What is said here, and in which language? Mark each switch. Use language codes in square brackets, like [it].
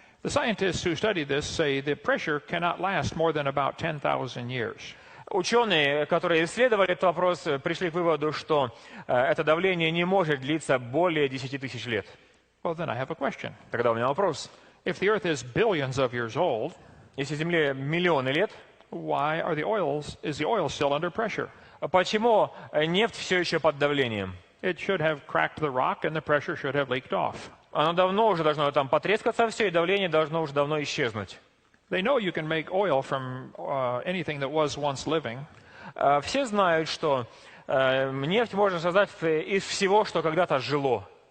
[en] The scientists who study this say the pressure cannot last more than about 10,000 years. [ru] Ученые, которые исследовали этот вопрос, пришли к выводу, что это давление не может длиться более 10 тысяч лет. [en] Well, then I have a question. [ru] Тогда у меня вопрос. [en] If the Earth is billions of years old, [ru] Если Земле миллионы лет, [en] why are is the oil still under pressure? [ru] почему нефть все еще под давлением? [en] It should have cracked the rock and the pressure should have leaked off. [ru] Оно давно уже должно там потрескаться все, и давление должно уже давно исчезнуть. [en] They know you can make oil from anything that was once living. [ru] Все знают, что нефть можно создать из всего, что когда-то жило.